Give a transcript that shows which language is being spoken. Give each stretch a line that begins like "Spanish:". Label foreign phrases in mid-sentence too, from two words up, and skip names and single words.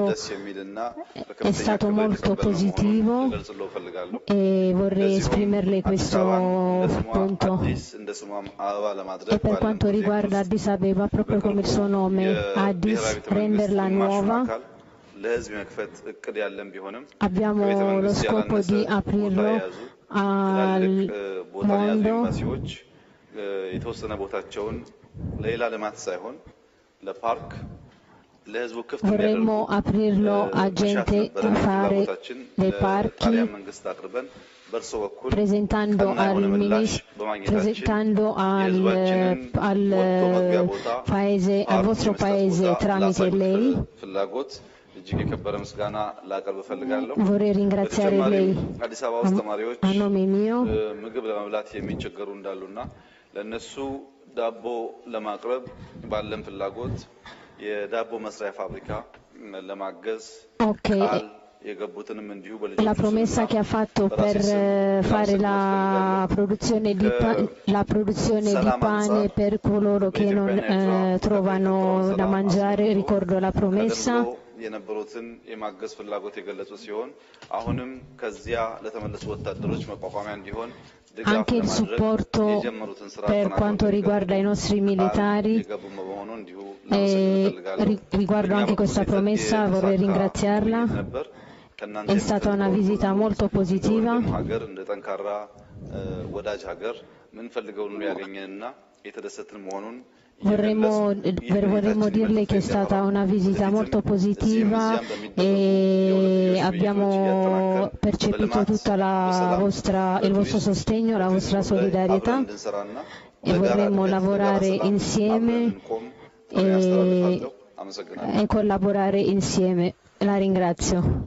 Italian: È stato molto positivo e vorrei esprimerle questo punto. E per quanto riguarda Addis Abeba, proprio come il suo nome, Addis, renderla nuova, abbiamo lo scopo di aprirlo al mondo.
Amharic: የተወሰነ ቦታቸውን ለሌላ ልማት ሳይሆን ለፓርክ ለህዝቡ ክፍት
Italian: vorremmo aprirlo a gente a fare dei parchi, presentando al vostro paese tramite lei. Vorrei ringraziare lei a nome mio.
Amharic: ምግብ ለመብላት የሚቸገሩ እንዳሉና ለነሱ ዳቦ ለማቅረብ ባለን ፍላጎት የዳቦ መስሪያ ፋብሪካ ለማገዝ ቃል የገቡትንም እንዲሁ
Italian: la promessa che ha fatto per fare la produzione di pane per coloro che non trovano da mangiare, ricordo la promessa.
Amharic: የነበሩትን የማገዝ ፍላጎት የገለጹ ሲሆን አሁንም ከዚያ ለተመለሱ ወታደሮች መቋቋሚያ እንዲሆን
Italian: anche il supporto per quanto riguarda i nostri militari, riguardo anche questa promessa vorrei ringraziarla. È stata una visita molto positiva. Vorremmo dirle che è stata una visita molto positiva e abbiamo percepito tutto il vostro sostegno, la vostra solidarietà e vorremmo lavorare insieme e collaborare insieme.